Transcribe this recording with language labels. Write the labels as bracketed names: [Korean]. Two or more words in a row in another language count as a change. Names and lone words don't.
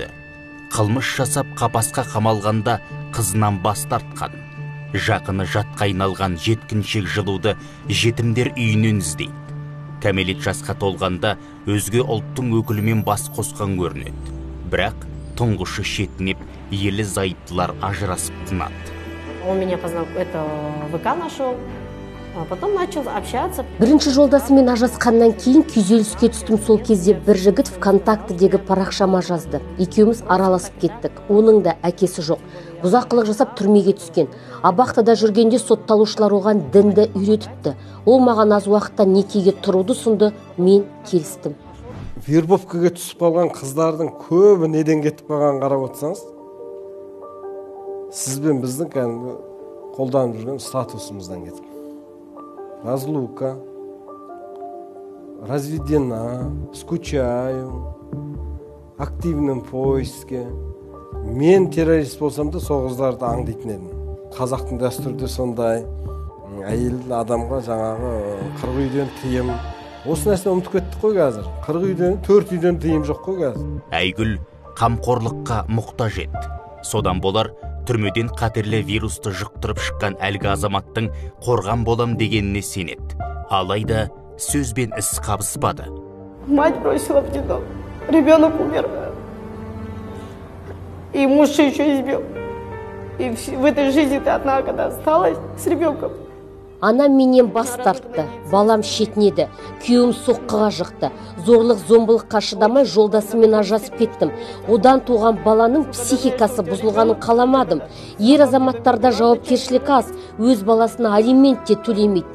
[Kazakh] Қылмыс жасап қапасқа қамалғанда қызынан бас тартқан. Жақыны жатқа айналған жеткіншек жылуды жетімдер үйінен іздейді. Кәмелет жасқа толғанда өзге ұлттың өкілімен бас қосқан көрінеді. Бірақ тұңғышы шетінеп, елі зайыптылар ажырасып тынады. [Russian] Он меня познал, это ВК нашел. Потом начал общаться. [Kazakh] Бірінші жолдасымен ажырасқаннан кейін күйзеліске түстім. Сол кезде бір жігіт ВКонтактедегі парақшама жазды. Екеуміз араласып кеттік. Оның да әкесі жоқ. Бұзақылық жасап түрмеге түскен. Абақтыда жүргенде сотталушылар оған дінді үйретіпті. Ол маған аз уақытта некеге тұруды ұсынды. Мен келістім. Вербовкаға түсіп қалған қыздардың көбі неден кетіп қалғанын қарап отырсаңыз, сіз бен біздің қолданып жүрген статусымыздан кетіп. [Russian] Разлука, разведена, скучаю, активным поиске. [Kazakh] Мен террорист болсам да сол қыздарды аңдитын едім. Қазақтың дәстүрде сондай, әйел адамға жаңағы 40 үйден тыйым. Осы нәрсені ұмытып кеттік қой қазір. 40 үйден, 4 үйден тыйым жоқ қой қазір. Айгүл қамқорлыққа мұқтаж еді. Содан болар түрмеден қатерлі вирусты жұқтырып шыққан әлгі азаматтың қорған болам дегеніне сенеді. Алайда сөзбен іс қабыспады. [Russian] Мать бросила в детдом. Ребенок умер. И муж еще избил. И в этой жизни ты одна, когда осталась с ребенком. [Kazakh] Анам менен бас тартты. Балам шетінеді. Күйеуім соққыға жықты. Зорлық зомбылыққа шыдамай жолдасымен ажырасып кеттім. Одан туған баланың психикасы бұзылғанын қаламадым. Ер азаматтарда жауапкершілік аз. Өз баласына алимент те төлемейді.